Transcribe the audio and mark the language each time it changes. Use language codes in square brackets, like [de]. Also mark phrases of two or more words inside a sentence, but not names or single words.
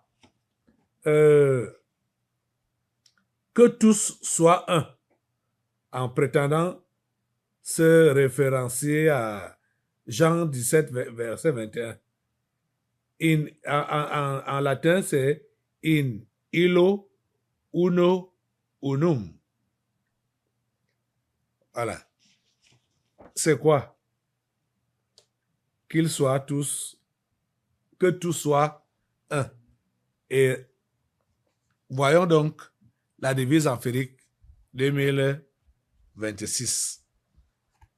[fr] Que tous soient un, en prétendant se référencier à Jean 17, verset 21. En latin, c'est [la] in illo uno unum. [fr] Voilà. C'est quoi? Qu'ils soient tous, que tous soient un. Et voyons donc la devise empirique 2026.